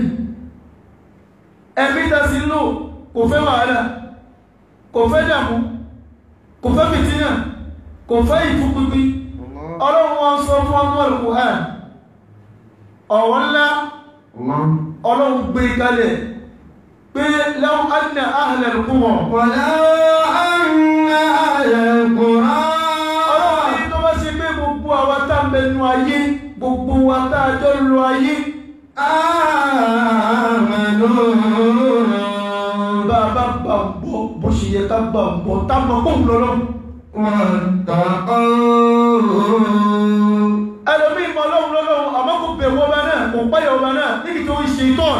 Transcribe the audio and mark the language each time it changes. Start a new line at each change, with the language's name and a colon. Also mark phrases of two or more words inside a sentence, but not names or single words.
Yoruba: Ẹ̀mí dásí lò kò fẹ́ wàhálà, kò fẹ́ dààmú, kò fẹ́ fìtínà, kò fẹ́ ìfúnpínpín. Ọlọ́run wọn sọ fún ọmọ Al-Qur'an ọ̀rọ̀ ńlá.
Arabic: Ọlọ́run gbé kalẹ̀ pé لو أن أهل القرى ولو أن أهل القرى.
Yoruba: Ọlọ́run ní tó bá ṣe pé gbogbo àwa tá ń bẹnu ayé, gbogbo wa tá a jọ lọ ayé, amanu bàbá bà ń bọ́ bó ṣe yẹ ká bà ń bọ́ tá mọ̀ kó ń lọ́lọ́. Ẹlòmí ìmọ̀ ọlọ́run lọ́lọ́run àmọ́ kò bẹ̀rù ọba náà, kò páyà ọba náà níbi tó ń ṣe ìtọ́n.